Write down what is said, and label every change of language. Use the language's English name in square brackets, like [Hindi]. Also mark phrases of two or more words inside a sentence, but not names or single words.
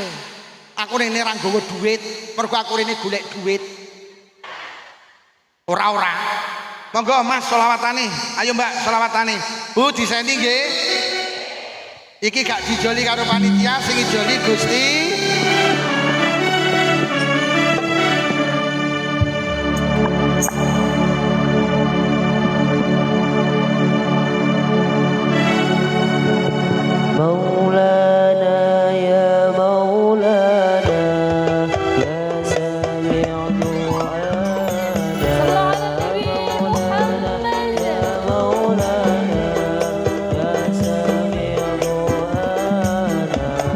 [Javanese] Aku rene ra nggawa duit, mergo aku rene golek duit. Ora. Monggo Mas selawatane. Ayo Mbak selawatane. Bu diseni nggih. Iki gak dijoli karo panitia, sing ijoli Gusti. [Arabic] مولانا يا مولانا يا سامع دعانا مولانا يا مولانا يا سامع دعانا